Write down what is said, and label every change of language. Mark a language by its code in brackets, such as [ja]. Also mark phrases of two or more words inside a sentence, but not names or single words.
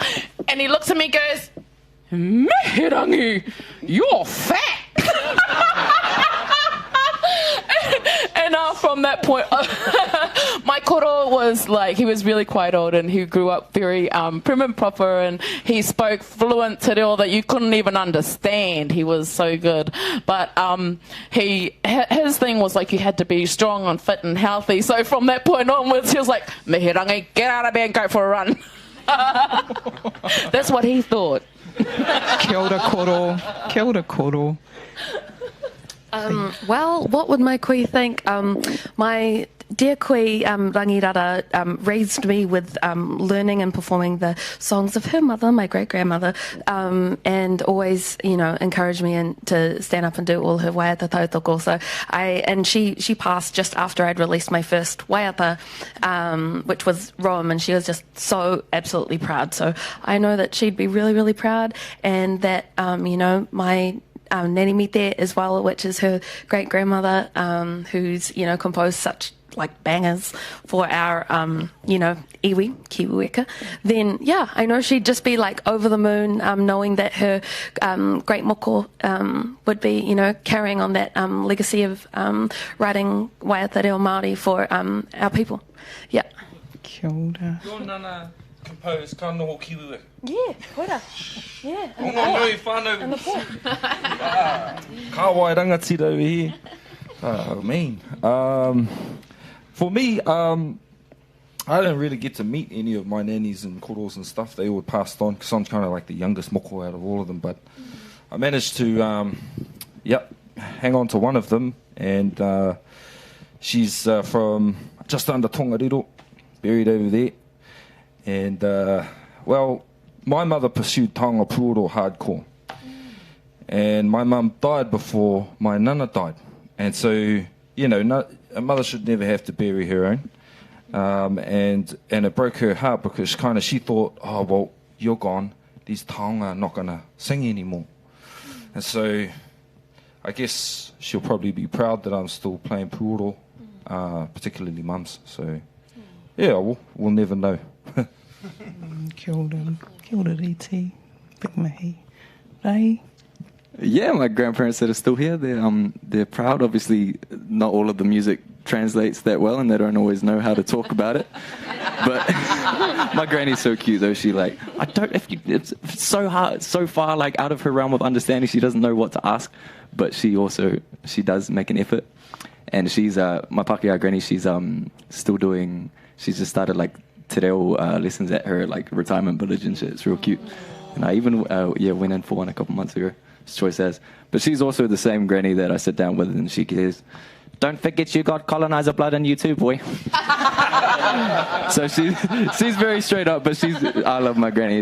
[en] And he looks at me and goes, Meherangi, you're fat. And from that point, my koro was like, he was really quite old, and he grew up very prim and proper, and he spoke fluent [mi] te reo [en] that you couldn't even understand. He was so good. But his thing was like, you had to be strong and fit and healthy. So from that point onwards, he was like, Meherangi, get out of bed and go for a run. That's what he thought. [mi] Kia ora koro. Kia ora koro. [en] Well, what would my koe think? My dear koe, Rangirara, raised me with learning and performing the songs of her mother, my great-grandmother, and always, encouraged me to stand up and do all her [mi] waiata tautoko. [en] So she passed just after I'd released my first waiata, which was Rome, and she was just so absolutely proud. So I know that she'd be really, really proud, and that, my Nani Mite as well, which is her great-grandmother, who's, composed such like bangers for our, iwi, kiwiweka, then, yeah, I know she'd just be like over the moon, knowing that her great moko would be, carrying on that legacy of writing [mi] waiata reo Māori [en] for our people. Yeah. [mi] Kia ora. [en] Your nana composed ka noho kiwiweka. Yeah, koira. Yeah. [mi] Nui whānau. [en] And the port. [mi] Ka wai rangatira here. [en] Oh, mean. For me, I didn't really get to meet any of my nannies and koros and stuff. They all passed on because I'm kind of like the youngest moko out of all of them. But I managed to, hang on to one of them. And she's from just under Tongariro, buried over there. And, my mother pursued [mi] taonga puoro [en] hardcore. And my mum died before my nana died. And so, a mother should never have to bury her own. And it broke her heart because she thought, oh, well, you're gone. These taonga are not going to sing anymore. And so I guess she'll probably be proud that I'm still playing puoro, particularly mums. So, yeah, we'll never know. [mi] Kia ora. Kia ora riti. Big mahi. Rai. [en] Yeah, my grandparents that are still here, they're proud. Obviously, not all of the music translates that well, and they don't always know how to talk about it. But my granny's so cute, though. She it's so hard, so far like out of her realm of understanding. She doesn't know what to ask, but she does make an effort. And she's my Pākehā granny. She's still doing. She's just started like [mi] te reo [en] lessons at her like retirement village and shit. It's real cute. And I even went in for one a couple months ago. Choice as, but she's also the same granny that I sit down with, and she says, "Don't forget you got colonizer blood in you too, boy." So she's very straight up, but I love my granny.